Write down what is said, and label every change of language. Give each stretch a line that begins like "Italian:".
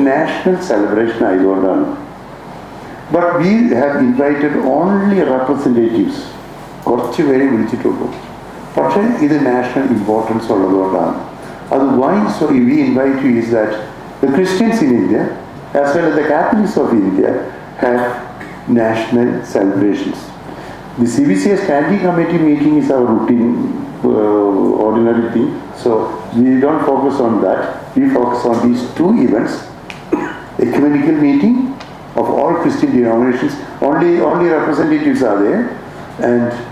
English: National celebration
Malayalam: ആയതുകൊണ്ടാണ്.
English: But we have invited only representatives.
Malayalam: കുറച്ച് പേരെ വിളിച്ചിട്ടുള്ളൂ. പക്ഷേ ഇത് നാഷണൽ ഇമ്പോർട്ടൻസ് ഉള്ളതുകൊണ്ടാണ്.
English: അത് why so we invite you is that the Christians in India as well as the Catholics of India have national celebrations. The CBCI Standing Committee meeting is our routine, ordinary thing. So we don't focus on that. We focus on these two events: ecumenical meeting of all Christian denominations. Only representatives are there, and